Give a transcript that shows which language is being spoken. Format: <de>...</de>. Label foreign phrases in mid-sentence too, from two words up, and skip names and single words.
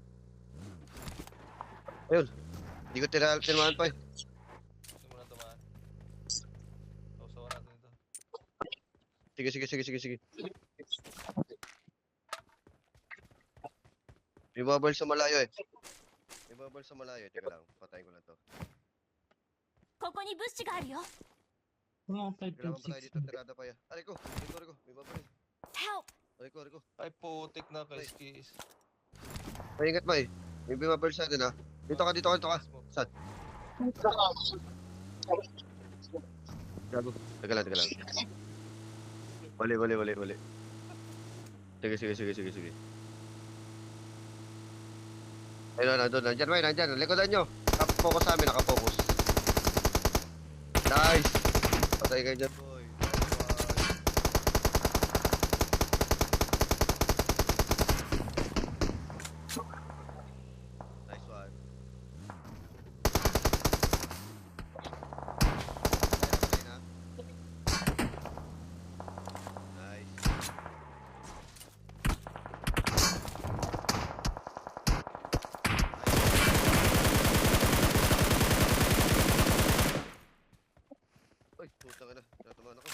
<tl>Ayun. Hindi ko tinamaan, Pay. Hindi mo na tamaan. Sawa natin ito. Sige, sige, sige, sige, sige. May bubble sa malayo eh. May bubble sa malayo. Teka lang, patayin ko lang to.</tl> <ja>ここに物資があるよ</ja> <tl>Mga Kailangan pa tayo 5.6. dito, tirada pa yan. Aray ko, aray ko, may bubble eh. Help! Aray ko. Ay, putik na kay Skis. Maingat ba eh. May bubble sa atin ha. Dito ka, dito ka, dito ka. Saan? Gago. Teka lang, teka lang. Wali. Sige. Ayun, nandun, nandyan, May, nandyan. Likodan nyo. Nakapokus sa amin, nakapokus. Nice! Patay kayo dyan, boy.</tl> <en>Nice one.</en> <tl>Patay na. Nice. Uy, putang ina. Natamaan ako.</tl>